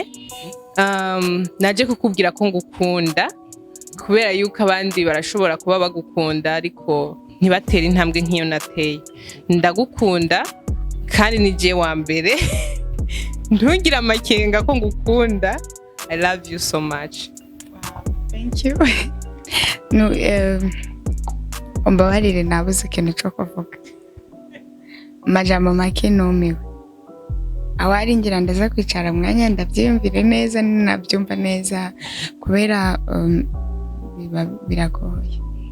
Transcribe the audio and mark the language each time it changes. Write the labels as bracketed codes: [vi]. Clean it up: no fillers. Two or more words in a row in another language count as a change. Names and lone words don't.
[rn] Naje kukubwira ko ngukunda kubera yuko abandi barashobora kuba bagukunda ariko ntibatera intambwe nk'iyo nateye. Ndagukunda kandi nije wa mbere. Ntugira amakenga ko ngukunda. [en] I love you so much. Thank you. [rn] No, umbabarire nabuze ikintu cyo kuvuga. Amajambo make numiwe. Awari ngira ndaza kwicara mwanya ndabyiyumvire neza nabyumva neza kubera biragoye.